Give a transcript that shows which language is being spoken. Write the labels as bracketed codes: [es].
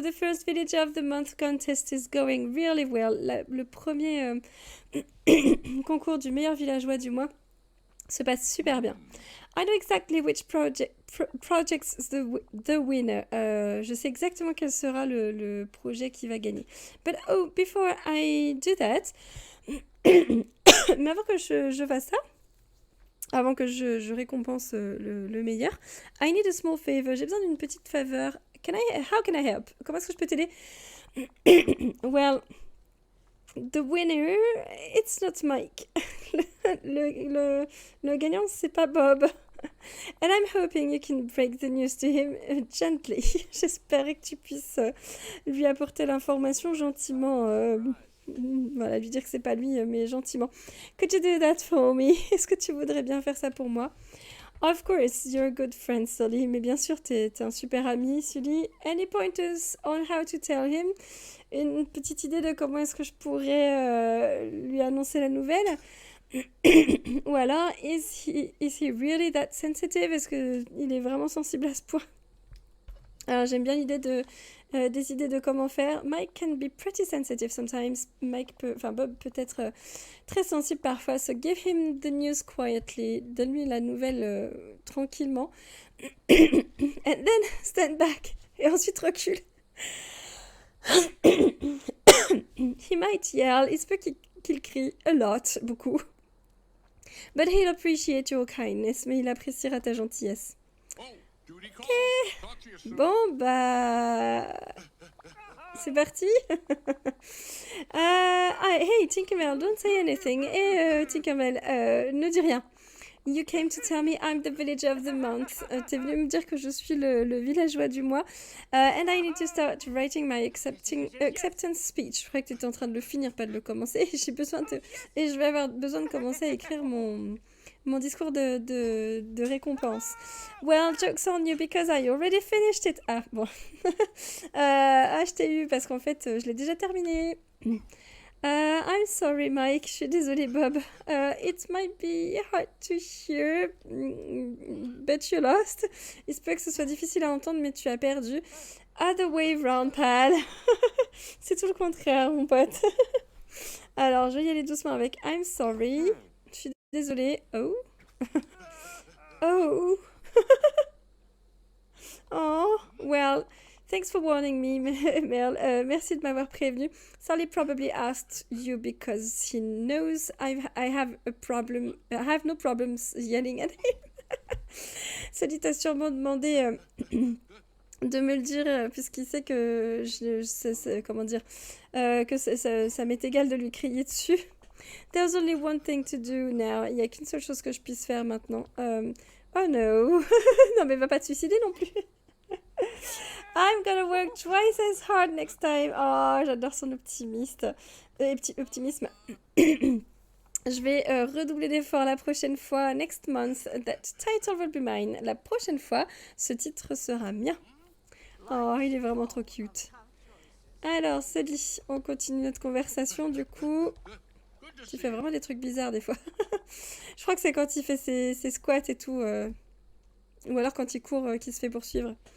[en] The first Village of the Month contest is going really well. [fr] Le premier concours du meilleur villageois du mois se passe super bien. [en] I know exactly which project's the winner. [fr] Je sais exactement quel sera le projet qui va gagner. [en] But oh, before I do that, [fr] mais avant que je fasse ça, avant que je récompense le meilleur, [en] I need a small favor. [fr] J'ai besoin d'une petite faveur. [en] How can I help? [fr] Comment est-ce que je peux t'aider? [en] Well, the winner, it's not Mike. [fr] le gagnant, c'est pas Bob. [en] And I'm hoping you can break the news to him gently. [fr] J'espère que tu puisses lui apporter l'information gentiment. Voilà, lui dire que c'est pas lui, mais gentiment. [en] Could you do that for me? [fr] Est-ce que tu voudrais bien faire ça pour moi? [en] Of course, you're a good friend, Sully. [fr] Mais bien sûr, t'es un super ami, Sully. [en] Any pointers on how to tell him? [fr] Une petite idée de comment est-ce que je pourrais lui annoncer la nouvelle? Ou alors, [en] is he really that sensitive? [fr] Est-ce qu'il est vraiment sensible à ce point? Alors, j'aime bien l'idée des idées de comment faire. [en] Mike can be pretty sensitive sometimes. [fr] Bob peut être très sensible parfois. [en] So give him the news quietly. [fr] Donne-lui la nouvelle tranquillement. [en] And then stand back. [fr] Et ensuite recule. [en] He might yell. [fr] Il se peut qu'il crie [en] a lot, [fr] beaucoup. [en] But he'll appreciate your kindness. [fr] Mais il appréciera ta gentillesse. Ok. Bon, bah... C'est parti. [en] Hey, Tinkerbell, don't say anything. Hey, Tinkerbell, [fr] ne dis rien. [en] You came to tell me I'm the village of the month. [fr] T'es venu me dire que je suis le villageois du mois. [en] And I need to start writing my acceptance speech. [fr] Je croyais que tu étais en train de le finir, pas de le commencer. Et je vais avoir besoin de commencer à écrire mon discours de récompense. [en] Well, joke's on you because I already finished it. [fr] Ah, bon. Je t'ai eu parce qu'en fait, je l'ai déjà terminé. [en] I'm sorry, Mike. [fr] Je suis désolée, Bob. [en] It might be hard to hear, but you lost. [fr] Il se peut que ce soit difficile à entendre, mais tu as perdu. [en] Other way round, pal. [fr] C'est tout le contraire, mon pote. Alors, je vais y aller doucement avec [en] I'm sorry. [fr] Je suis désolée. Oh. Oh. Oh. Well. [en] Thanks for warning me, Mel. [fr] Merci de m'avoir prévenu. [en] Sally probably asked you because he knows I have a problem. I have no problems yelling at him. [fr] Sally t'a sûrement demandé de me le dire puisqu'il sait que comment dire que ça m'est égal de lui crier dessus. [en] There's only one thing to do now. [fr] Il n'y a qu'une seule chose que je puisse faire maintenant. Oh no. Non mais va pas te suicider non plus. [en] I'm gonna work twice as hard next time. [fr] Oh, j'adore son optimisme. Je vais redoubler d'efforts la prochaine fois. [en] Next month, that title will be mine. [fr] La prochaine fois, ce titre sera mien. Oh, il est vraiment trop cute. Alors, Sully, on continue notre conversation. Du coup, tu fais vraiment des trucs bizarres des fois. Je crois que c'est quand il fait ses squats et tout. Ou alors quand il court, qu'il se fait poursuivre.